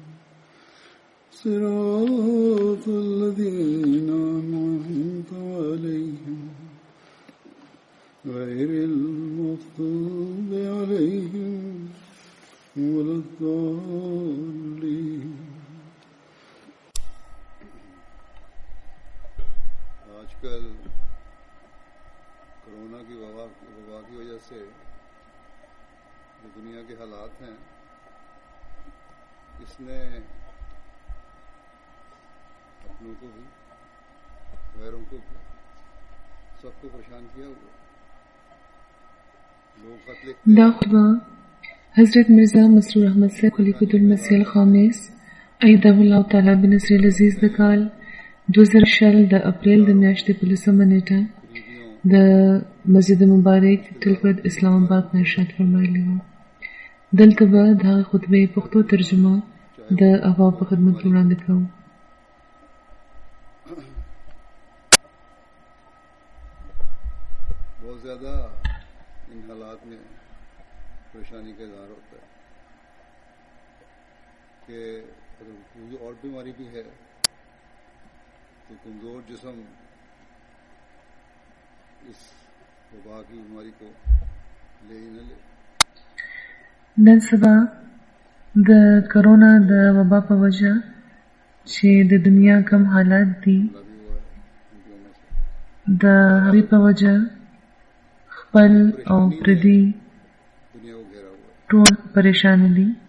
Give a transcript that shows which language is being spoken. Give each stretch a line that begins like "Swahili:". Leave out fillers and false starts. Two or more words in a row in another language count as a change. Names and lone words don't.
Arabic: صراط الذين أنعمت عليهم غير المغضوب عليهم ولا الضالين.
Urdu: آج کل کورونا کی وبا کی وجہ سے جو دنیا کے حالات ہیں، اس نے اپنوں کو بھی غیروں کو بھی سب کو پریشان کیا ہوا. لوگ خط لکھتے ہیں.
Pashto: दाखवा हजरत मिर्जा मसरूर अहमद से खलीफतुल मसीह खामिस अयदहुल्लाह तआला बिनसर अजीज د کال 2000 د اپریل د میاشتې په 10مه نیټه د مسجد مبارک تلفت اسلام آباد نه ارشاد فرمایلی و. دلته به د خطبه پښتو ترجمه د اوا په خدمت وړاندې کوم.
Urdu: بہت زیادہ ان حالات میں پریشانی کا اظہار ہوتا ہے کہ اگر کوئی اور بیماری بھی ہے تو کمزور جسم اس وبا کی بیماری کو لے ہی نہ لے.
Pashto: نن سبا د کرونا د وبا په وجه چې د دنیا کم حالات دي د هغې په وجه خپل او پردي ټول پریشان دي.